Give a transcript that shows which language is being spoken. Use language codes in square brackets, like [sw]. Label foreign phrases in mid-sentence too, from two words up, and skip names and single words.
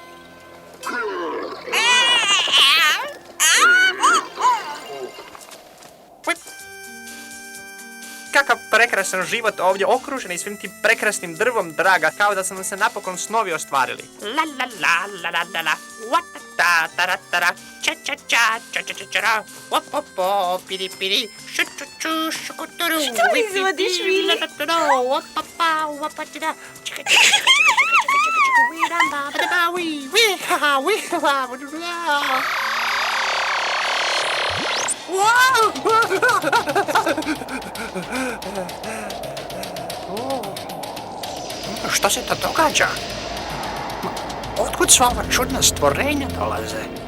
[hr] Kakav prekrasan život ovdje okruženi svim tim prekrasnim drvom, draga, kao da su nam se napokon snovi ostvarili. La la la la la la la. What ta ta ra ta ra. Cha cha cha cha cha cha cha ra. Wop wop wop piri piri. Šu ču ču šukuturu. Što izvodiš, Vili? La la la la. Wop pa pa wop pa ti da. Čika čika čika čika čika čika čika. Wi ram ba ba da ba wi wi ha ha wi ha ha ba da da. Što se to događa? Otkud sva ova čudna stvorenja dolaze?